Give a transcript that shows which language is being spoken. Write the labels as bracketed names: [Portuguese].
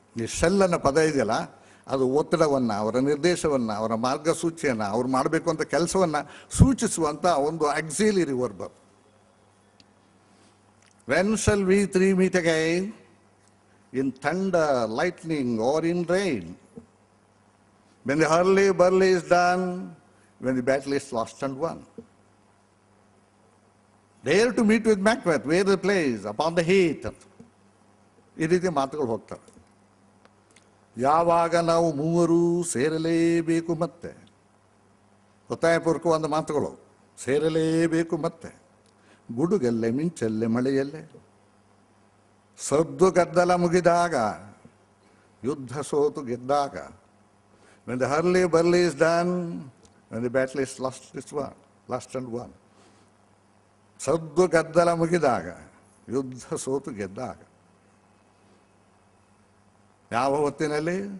[Kannada] ಈ ಶೆಲ್ ಅನ್ನೋ ಪದ ಇದೆಯಲ್ಲ, ಅದು ಒತ್ತಡವನ್ನು, ಅವರ ನಿರ್ದೇಶವನ್ನು, ಅವರ ಮಾರ್ಗಸೂಚಿಯನ್ನು, ಅವ್ರು ಮಾಡಬೇಕು ಅಂತ ಕೆಲಸವನ್ನು ಸೂಚಿಸುವಂಥ ಒಂದು auxiliary verb. [English] When shall we three meet again, in thunder, lightning or in rain, when the hurly-burly is done, when the battle is lost and won. Dare to meet with Macbeth, where the place, upon the heath. [Kannada] ಈ ರೀತಿ ಮಾತುಗಳು ಹೋಗ್ತವೆ. ಯಾವಾಗ ನಾವು ಮೂವರು ಸೇರಲೇಬೇಕು, ಮತ್ತೆ ಒತ್ತಾಯಪೂರ್ವಕವಾದ ಮಾತುಗಳು, ಸೇರಲೇಬೇಕು ಮತ್ತೆ, ಗುಡುಗಲ್ಲೇ ಮಿಂಚಲ್ಲೇ ಮಳೆಯಲ್ಲೇ, ಸದ್ದು ಗದ್ದಲ ಮುಗಿದಾಗ ಯುದ್ಧ ಸೋತು ಗೆದ್ದಾಗ, [English] when the hurly burly is done, when the battle is lost and won, [Kannada] ಸದ್ದು ಗದ್ದಲ ಮುಗಿದಾಗ, ಯುದ್ಧ ಸೋತು ಗೆದ್ದಾಗ, ಯಾವ ಹೊತ್ತಿನಲ್ಲಿ?